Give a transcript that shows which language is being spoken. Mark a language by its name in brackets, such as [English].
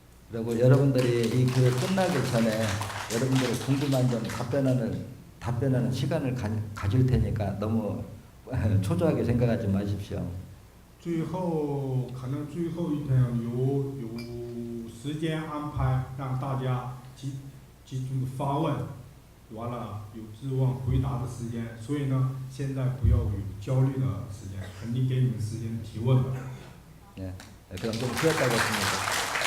[Korean] 그리고 여러분들이 이 교육 끝나기 전에 여러분들이 궁금한 점 답변하는 시간을 가질 테니까 너무 초조하게 생각하지 마십시오. [Chinese] 最后可能最后一天有时间安排，让大家集中的发问，完了有质问回答的时间。所以呢，现在不要有焦虑的时间，肯定给你们时间提问的。 [Korean] 네, 그럼 좀 쉬었다 하겠습니다.